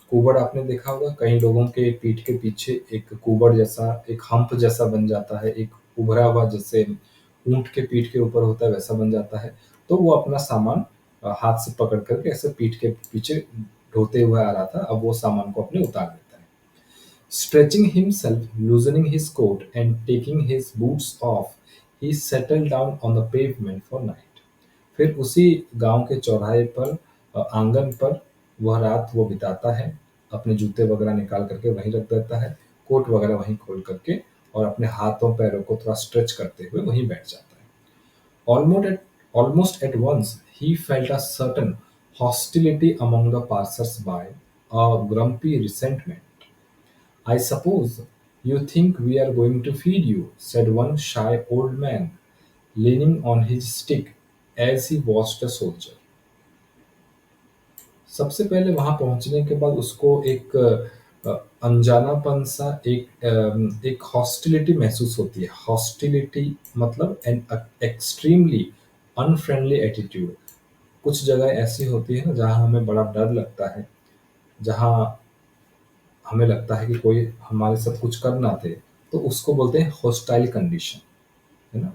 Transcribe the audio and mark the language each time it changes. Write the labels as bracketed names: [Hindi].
[Hindi] कुबड़ आपने देखा होगा, कई लोगों के पीठ के पीछे एक कुबड़ जैसा, एक हम्प जैसा बन जाता है, एक उभरा हुआ, जैसे ऊंट के पीठ के ऊपर होता है वैसा बन जाता है। तो वो अपना सामान हाथ से पकड़ करके ऐसे पीठ के पीछे ढोते हुए आ रहा था। अब वो सामान को अपने उतार देता है। [English] Stretching himself, loosening his coat, and taking his boots off, he settled down on the pavement for night. [Hindi] फिर उसी गांव के चौराहे पर, आंगन पर वह रात वो बिताता है। अपने जूते वगैरह निकाल करके वहीं रख देता है, कोट वगैरह वहीं खोल करके, और अपने हाथों पैरों को थोड़ा स्ट्रेच करते हुए वहीं बैठ जाता है। [English] Almost at once he felt a certain hostility among the passers-by, a grumpy resentment. "I suppose you think we are going to feed you," said one shy old man, leaning on his stick as he watched a soldier. [Hindi] सबसे पहले वहां पहुंचने के बाद उसको एक अनजानापन सा एक हॉस्टिलिटी महसूस होती है। [English] Hostility मतलब an extremely unfriendly attitude. [Hindi] कुछ जगह ऐसी होती है ना जहाँ हमें बड़ा डर लगता है, जहाँ हमें लगता है कि कोई हमारे साथ कुछ कर ना दे, तो उसको बोलते हैं हॉस्टाइल कंडीशन, है ना?